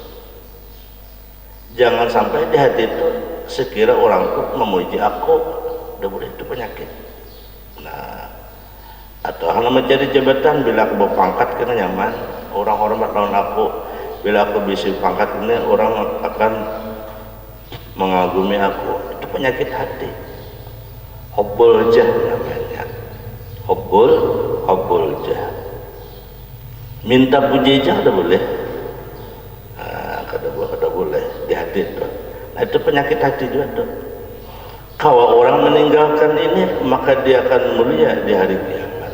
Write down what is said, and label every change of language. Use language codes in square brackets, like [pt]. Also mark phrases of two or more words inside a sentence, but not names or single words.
[id] Jangan sampai di hati itu sekira orang itu memuji aku, udah boleh, itu penyakit. [bjn] Nah, atau hanya mencari jabatan, bila aku berpangkat kena nyaman, orang hormat lawan aku. [id] Bila aku bisa pangkat ini, orang akan mengagumi aku. Itu penyakit hati. [ar] حب الجاه namanya. حب الجاه. [bjn] Minta puji jah ada boleh. Nah, kada boleh di hati itu. [id] Nah, itu penyakit hati juga tuh. Kalau orang meninggalkan ini, maka dia akan mulia di hari kiamat.